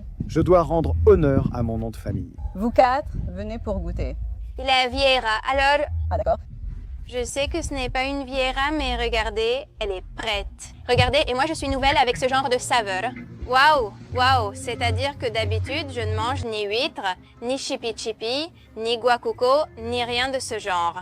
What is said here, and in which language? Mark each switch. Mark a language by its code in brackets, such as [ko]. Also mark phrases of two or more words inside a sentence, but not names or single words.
[fr] Je dois rendre honneur à mon nom de famille. Vous quatre, venez pour goûter. La Vieira. Alors, Ah d'accord. je sais que ce n'est pas une Vieira, mais regardez, elle est prête. Regardez, et moi je suis nouvelle avec ce genre de saveur. Waouh, waouh, c'est-à-dire que d'habitude, je ne mange ni huître, ni chipi-chipi, ni guacuco, ni rien de ce genre.